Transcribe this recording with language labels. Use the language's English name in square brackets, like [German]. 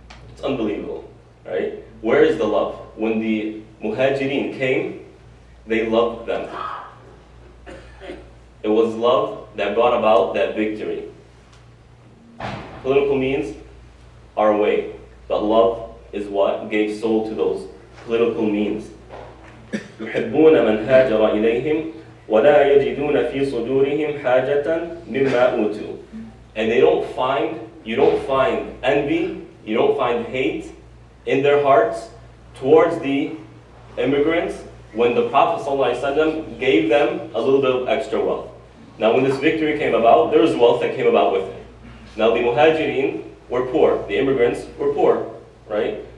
[English] It's unbelievable, right? Where is the love? When the Muhajirin came, they loved them. It was love that brought about that victory. Political means are a way, but love is what gave soul to those political means. [Arabic] يحبون من هاجر إليهم ولا يجدون في صدورهم حاجة مما أوتوا. [English] And you don't find envy, you don't find hate in their hearts towards the immigrants when the Prophet ﷺ gave them a little bit of extra wealth. Now when this victory came about, there was wealth that came about with it. Now the Muhajirin were poor, the immigrants were poor, right?